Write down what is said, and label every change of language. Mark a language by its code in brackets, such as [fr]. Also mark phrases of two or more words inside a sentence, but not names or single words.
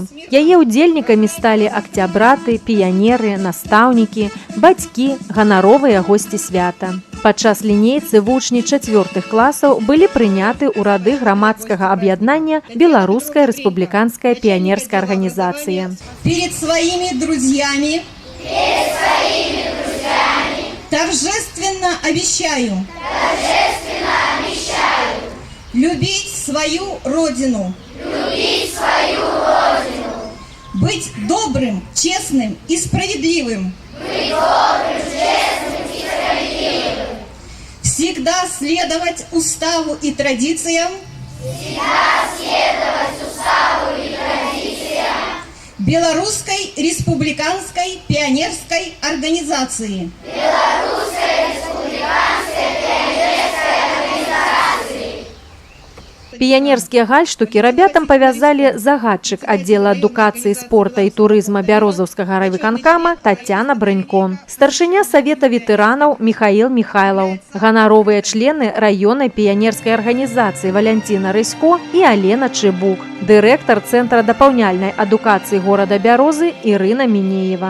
[be] Яе ўдзельнікамі сталі акцябраты, піянеры, настаўнікі, бацькі, ганаровыя госці свята. Падчас лінейцы вучні 4-х класаў былі прыняты ў рады грамадскага аб'яднання Беларуская рэспубліканская піянерская арганізацыя. [ru] Перед своими друзьями торжественно обещаю любить свою родину, быть добрым, честным и справедливым, всегда следовать уставу и традициям, Белорусской республиканской пионерской организации. [be] Піянерскія гальштукі рабятам павязалі загадчык аддзела адукацыі, спорта і турызма Бярозаўскага райвыканкама Тацяна Брынько, старшыня Савета ветэранаў Михаил Михайлаў, ганаровыя члены раённай піянерскай арганізацыі Валянціна Рысько і Алена Чыбук, дырэктар Цэнтра дапаўняльнай адукацыі горада Бярозы Ірына Мінеева.